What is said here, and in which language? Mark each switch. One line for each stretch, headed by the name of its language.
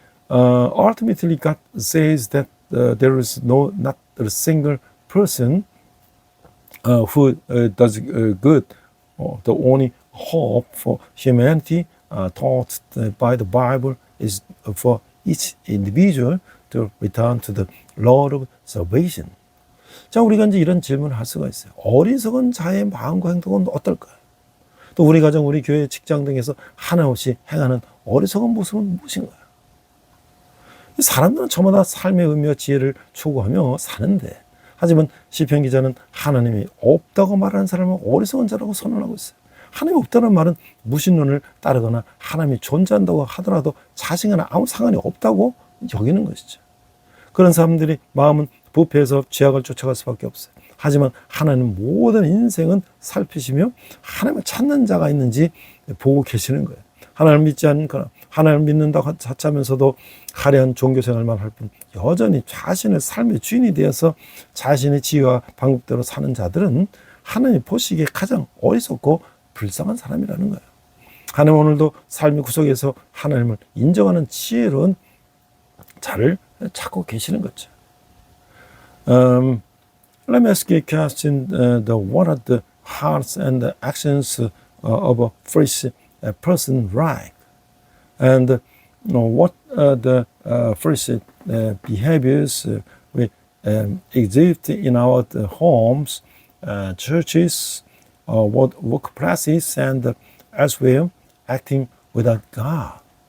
English: Ultimately, God says that there is not a single person who does good. The only hope for humanity taught by the Bible is for each individual to return to the Lord of salvation.
Korean: 자, 우리가 이제 이런 질문을 할 수가 있어요. 어리석은 자의 마음과 행동은 어떨까요? 또 우리 가정, 우리 교회, 직장 등에서 하나 없이 행하는 어리석은 모습은 무엇인가요? 사람들은 저마다 삶의 의미와 지혜를 추구하며 사는데, 하지만 시편 기자는 하나님이 없다고 말하는 사람은 어리석은 자라고 선언하고 있어요. 하나님이 없다는 말은 무신론을 따르거나 하나님이 존재한다고 하더라도 자신과는 아무 상관이 없다고 여기는 것이죠. 그런 사람들이 마음은 부패해서 죄악을 쫓아갈 수밖에 없어요. 하지만 하나님은 모든 인생은 살피시며 하나님을 찾는 자가 있는지 보고 계시는 거예요. 하나님을 믿지 않거나 하나님을 믿는다고 하면서도 화려한 종교생활만 할 뿐 여전히 자신의 삶의 주인이 되어서 자신의 지혜와 방법대로 사는 자들은 하나님 보시기에 가장 어리석고 불쌍한 사람이라는 거예요. 하나님 오늘도 삶의 구석에서 하나님을 인정하는 지혜로운 자를 찾고 계시는 거죠.
English: Let me ask you a question. What are the hearts and the actions of a foolish person like? And what are the foolish behaviors we exhibit in our homes, churches, workplaces, and elsewhere, acting without God?